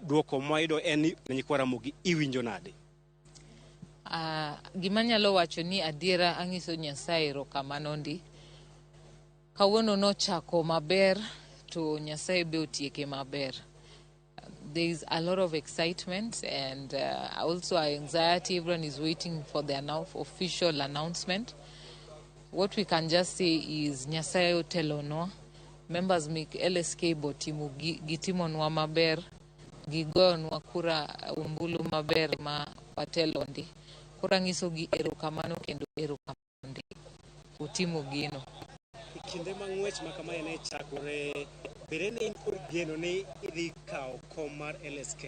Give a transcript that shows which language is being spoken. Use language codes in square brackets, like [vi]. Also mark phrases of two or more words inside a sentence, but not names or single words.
[luo] duoko moyudo en nyikwa Ramogi iwinjo nade? Gima nyalo wacho ni adiera Anyiso Nyasaye erokamano ndi. Kawuono nochako maber to Nyasaye be otieke maber. [en] There is a lot of excitement and also anxiety. Everyone is waiting for the official announcement. What we can just say is [luo] Nyasaye otelonwa. Members make LSK botimo gitimonwa maber, gigonwa kura umbulu maber ma watelondi. Kura ngiso gi erokamano kendo erokamano ndi. Utimo gino. Kinde mang'wech ma kamae ne chakore, bere ne in kod geno ni idhi kawo kom mar LSK?